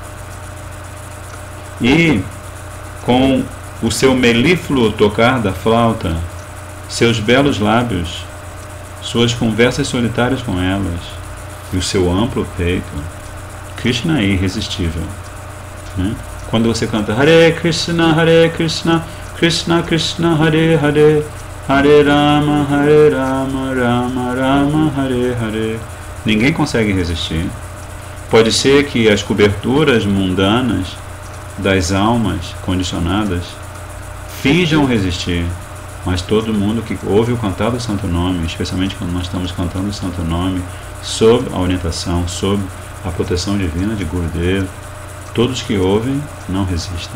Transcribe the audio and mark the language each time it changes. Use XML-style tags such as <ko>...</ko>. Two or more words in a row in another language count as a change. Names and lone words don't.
<pt>E com o seu melífluo tocar da flauta, seus belos lábios, suas conversas solitárias com elas e o seu amplo peito, Krishna é irresistível, né? Quando você canta</pt> <sa>Hare Krishna, Krishna Krishna, Hare Hare, Hare Rama, Rama Rama, Hare Hare,</sa> <pt>ninguém consegue resistir. Pode ser que as coberturas mundanas das almas condicionadas finjam resistir, mas todo mundo que ouve o cantar do Santo Nome, especialmente quando nós estamos cantando o Santo Nome, sob a orientação, sob a proteção divina de Gurudev, Todos que ouvem não resistem.</pt>